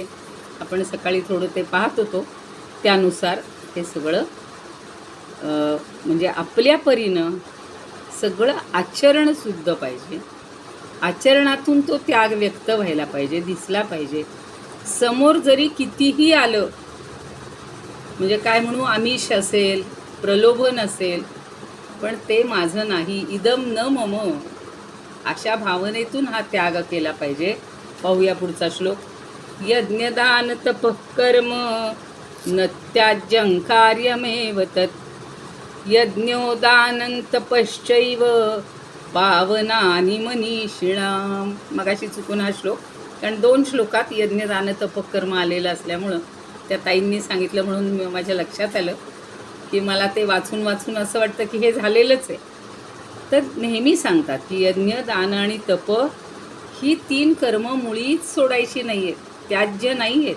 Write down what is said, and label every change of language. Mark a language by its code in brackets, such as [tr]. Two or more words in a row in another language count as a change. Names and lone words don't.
[mr] आपण सकाळी थोडं ते पाहत होतो. त्यानुसार हे सगळं म्हणजे आपल्या परीनं सगळं आचरणसुद्धा पाहिजे. आचरणातून तो त्याग व्यक्त व्हायला पाहिजे, दिसला पाहिजे. समोर जरी कितीही आलं, म्हणजे काय म्हणू, आमिष असेल, प्रलोभन असेल, पण ते माझं नाही, [sa] इदम न मम, [mr] अशा भावनेतून हा त्याग केला पाहिजे. पाहूया पुढचा श्लोक. [sa] यज्ञदान तपः कर्म न त्याज्यं कार्यमेव तत् यज्ञोदानं तपश्चैव पावनानि मनीषिणाम. [mr] मगाशी चुकून हा श्लोक, कारण 2 श्लोकात यज्ञदान तपकर्म आलेलं असल्यामुळं त्या ताईंनी सांगितलं म्हणून माझ्या लक्षात आलं की मला ते वाचून असं वाटतं की हे झालेलंच आहे. तर नेहमी सांगतात की यज्ञ, दान आणि तप ही 3 कर्म मुळीच सोडायची नाही आहेत, त्याज्य नाही आहेत.